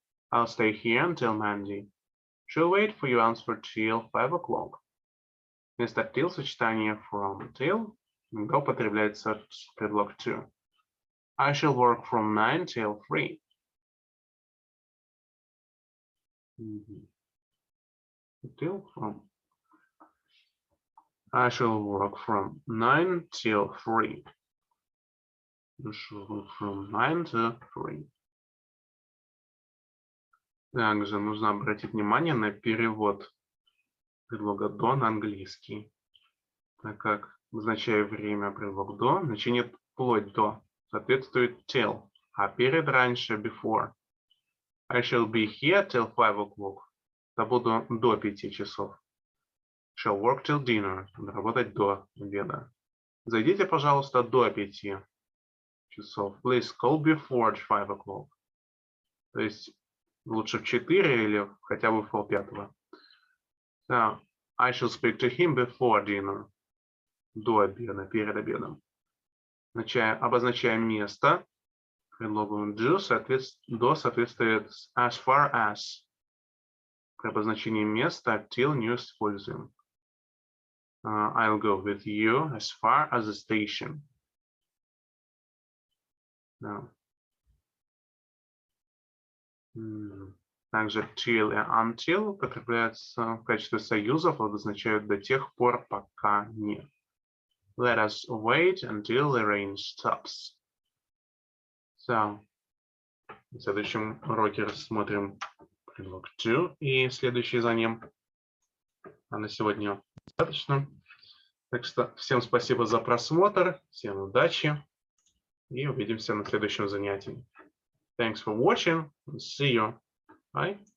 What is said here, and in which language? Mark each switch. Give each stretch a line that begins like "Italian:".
English: I'll stay here until Monday. She'll wait for your answer till 5 o'clock.
Russian: Вместо till сочетание from till употребляется предлог to.
English: I shall work from 9 till 3. Till from. I shall work from 9 till 3. I shall work from 9 to 3.
Russian: Также нужно обратить внимание на перевод предлога до на английский, так как, означая время предлог до, значение вплоть до соответствует till, а перед раньше before.
English: I shall be here till 5 o'clock.
Russian: Я буду до 5 часов.
English: Shall work till dinner.
Russian: Буду работать до обеда. Зайдите, пожалуйста, до 5 часов.
English: Please call before 5 o'clock.
Russian: То есть лучше в 4 или хотя бы в 4:30.
English: So, I shall speak to him before dinner.
Russian: До обеда, перед обедом. Обозначая место, предлогу do до соответствует as far as. При обозначении места till не используем.
English: I'll go with you as far as the station. No.
Russian: Также till и until употребляются в качестве союзов, обозначают до тех пор, пока не.
English: Let us wait until the rain stops.
Russian: So, в следующем уроке рассмотрим предлог to и следующий за ним. А на сегодня достаточно. Так что всем спасибо за просмотр, всем удачи и увидимся на следующем занятии.
English: Thanks for watching and see you. Bye.